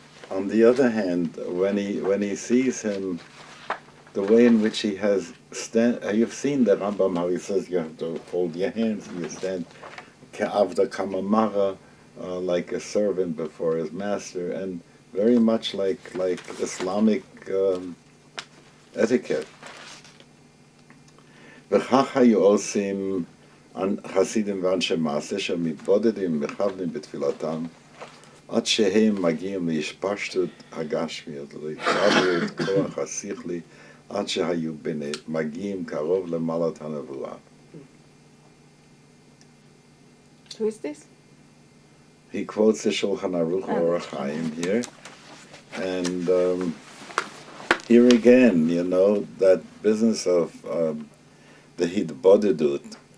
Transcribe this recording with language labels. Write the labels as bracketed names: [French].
[English] On the other hand, when he sees him, the way in which he has you've seen the Rambam, how he says you have to hold your hands and you stand ke'avda kamamara, like a servant before his master, and very much like Islamic etiquette. [Hebrew] וכך היו עושים חסידים ואנשי מעשה שמתבודדים ומכוונים בתפילתם עד שהם מגיעים להשפשטות הגשמיות, להתגברות כוח השכלי, עד שהיו מגיעים קרוב למעלת הנבואה. [English] Who is this? He quotes the Shulchan Aruch Orach Chaim here, and here again, you know, that business of the Hitbodedut.